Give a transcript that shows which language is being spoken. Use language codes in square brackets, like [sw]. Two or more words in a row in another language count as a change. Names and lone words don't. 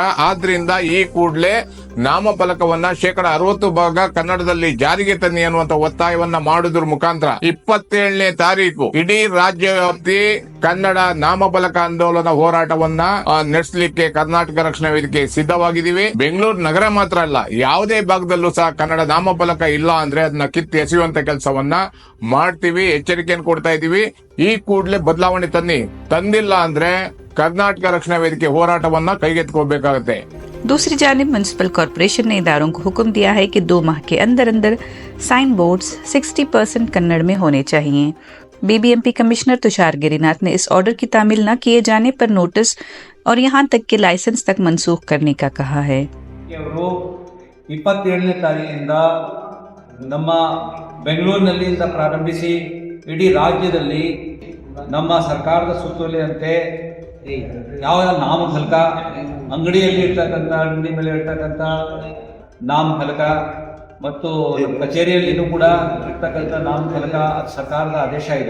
[kn] ಆದ್ರಿಂದ ಈ ಕೂಡಲೇ ನಾಮಫಲಕವನ್ನ 60% ಕನ್ನಡದಲ್ಲಿ ಜಾರಿಗೆ ತನ್ನಿ ಅನ್ನುವಂತ ಒತ್ತಾಯವನ್ನ ಮಾಡುವುದರ ಮುಖಾಂತರ 27ನೇ ತಾರೀಕು ಇಡೀ ರಾಜ್ಯ ವ್ಯಾಪ್ತಿ ಕನ್ನಡ ನಾಮಫಲಕ ಆಂದೋಲನ ಹೋರಾಟವನ್ನ ನಡೆಸಲಿಕ್ಕೆ ಕರ್ನಾಟಕ ರಕ್ಷಣಾ ವೇದಿಕೆ ಸಿದ್ಧವಾಗಿದ್ದೀವಿ. ಬೆಂಗಳೂರು ನಗರ ಮಾತ್ರ ಅಲ್ಲ, ಯಾವುದೇ ಭಾಗದಲ್ಲೂ ಸಹ ಕನ್ನಡ ನಾಮಫಲಕ ಇಲ್ಲ ಅಂದ್ರೆ ಅದನ್ನ ಕಿತ್ತು ಎಸೆಯುವಂತ ಕೆಲಸವನ್ನ ಮಾಡ್ತೀವಿ. ಎಚ್ಚರಿಕೆಯನ್ನು ಕೊಡ್ತಾ ಇದ್ದೀವಿ. ಈ ಕೂಡಲೇ ಬದಲಾವಣೆ ತನ್ನಿ. ತಂದಿಲ್ಲ ಅಂದ್ರೆ ಕರ್ನಾಟಕ ರಕ್ಷಣಾ ವೇದಿಕೆ ಹೋರಾಟವನ್ನ ಕೈಗೆತ್ತಿಕೊಳ್ಳಬೇಕಾಗುತ್ತೆ. [ur] دوسری جانب میونسپل کارپوریشن نے اداروں کو حکم دیا ہے کہ 2 ماہ کے اندر اندر [en] sign boards [ur] 60% کنڑ میں ہونے چاہئیں. بی بی ایم پی کمشنر تشار گری ناتھ نے اس آرڈر کی تعمیل نہ کیے جانے پر نوٹس اور یہاں تک کہ لائسنس تک منسوخ کرنے کا کہا ہے. [kn] 27ನೇ ತಾರೀಕಿನಿಂದ ನಮ್ಮ ಬೆಂಗಳೂರಿನಲ್ಲಿಂದ ಪ್ರಾರಂಭಿಸಿ ಇಡೀ ರಾಜ್ಯದಲ್ಲಿ ನಮ್ಮ ಸರ್ಕಾರದ ಸುತ್ತೋಲೆಯಂತೆ ಯಾವ ನಾಮಫಲಕ, ಅಂಗಡಿಯಲ್ಲಿ ಇರ್ತಕ್ಕಂಥ, ಅಂಗಡಿ ಮೇಲೆ ಇರ್ತಕ್ಕಂಥ ನಾಮಫಲಕ ಮತ್ತು ಕಚೇರಿಯಲ್ಲಿನೂ ಕೂಡ ಇರ್ತಕ್ಕಂಥ ನಾಮಫಲಕ ಸರ್ಕಾರದ ಆದೇಶ ಇದೆ.